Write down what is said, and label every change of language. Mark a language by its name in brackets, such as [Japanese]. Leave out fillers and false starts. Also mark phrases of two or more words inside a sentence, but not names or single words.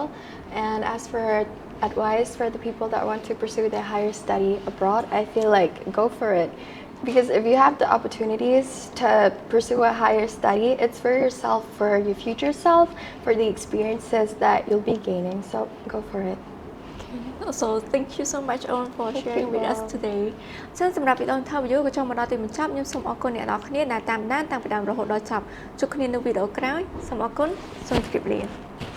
[English] And as for advice for the people that want to pursue their higher study abroad, I feel like go for it. Because if you have the opportunities to pursue a higher study, it's for yourself, for your future self, for the experiences that you'll be gaining. So go for it. So thank you so much all for sharing with us today. [Khmer] សម្រាប់វីដេអូ interview ក៏ចង់មកដល់ទីបញ្ចប់ខ្ញុំសូមអរគុណអ្នកនរគ្នាដែលតាមដានតាំងពីដើមរហូតដល់ចប់ជួបគ្នានៅវីដេអូក្រោយសូមអរគុណសូមជម្រាបលា